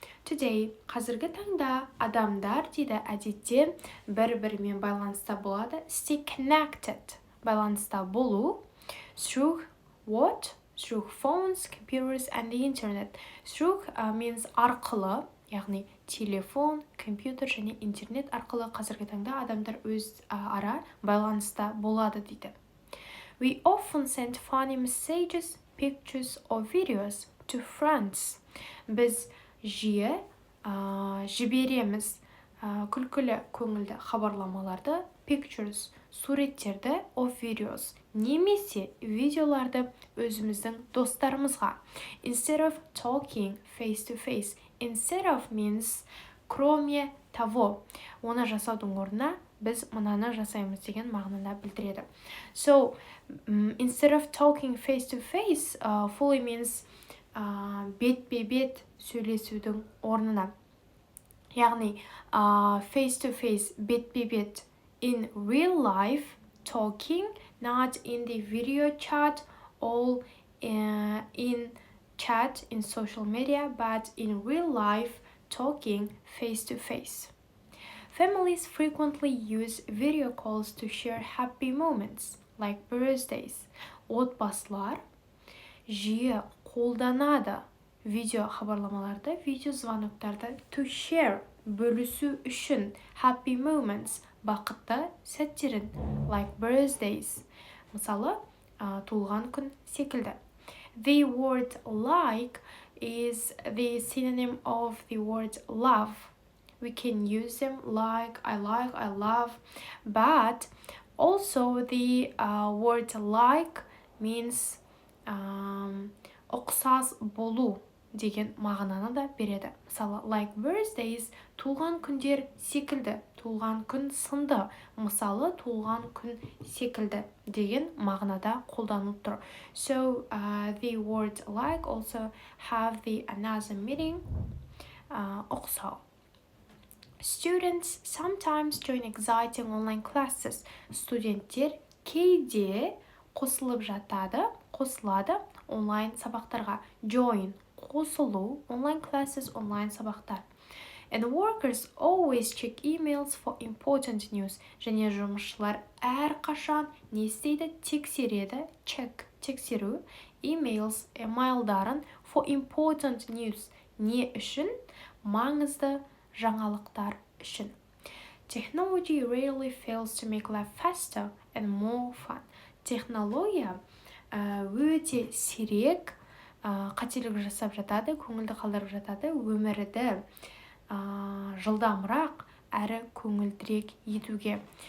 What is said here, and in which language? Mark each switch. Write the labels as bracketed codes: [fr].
[en] Today, [kk] қазіргі таңда адамдар дейді әдетте бір-бірімен байланыста болады. [en] Stay connected, байланыста болу. Through what? Through phones, computers and the internet. Through means [kk] арқылы, яғни телефон, компьютер және интернет арқылы қазіргі таңда адамдар өз ара байланыста болады дейді. [en] We often send funny messages, pictures or videos to friends. [kk] Біз жиі жібереміз күлкілі көңілді хабарламаларды, pictures, суреттерді, or videos, немесе видеоларды өзіміздің достарымызға. [en] Instead of talking face to face. Instead of means [ru] кроме того. [kk] Оны жасаудың орнына біз мынаны жасаймыз деген мағынаны білдіреді. [en] So, instead of talking face to face, fully means [kk] бетпе-бет сөйлесудің орнына. [en] Яғни, face to face, бетпе-бет, in real life, talking, not in the video chat, all in chat, in social media, but in real life, talking face to face. Families frequently use video calls to share happy moments, like birthdays. [kk] Отбасылар жиі қолданады видео хабарламаларды, видео звоноктарды to share, бөлісу үшін, happy moments, бақытты сәттерін, like birthdays. Мысалы, туылған күн секілді. [en] The word like is the synonym of the word love. We can use them like, I love, but also the word like means [kk] ұқсас болу деген мағынаны да береді. Мысалы, like birthdays, туылған күндер секілді, туылған күн сынды, мысалы, туылған күн секілді деген мағынада қолданылып тұр. [en] So, the word like also have the another meaning, ұқсау. Students sometimes join exciting online classes. [kk] Студенттер кейде қосылады онлайн сабақтарға. Join, қосылу, online classes, онлайн сабақтар. [en] And workers always check emails for important news. [kk] Және жұмысшылар әрқашан не істейді? Тексереді, check, тексеру, emails, emaildарын for important news. Не үшін? Маңызды жаңалықтар үшін. [en] Technology rarely fails to make life faster and more fun. [kk] Технология өте сирек қателік жасап жатады, көңілді қалдырып жатады, өмірді жылдамырақ әрі көңілдірек етуге.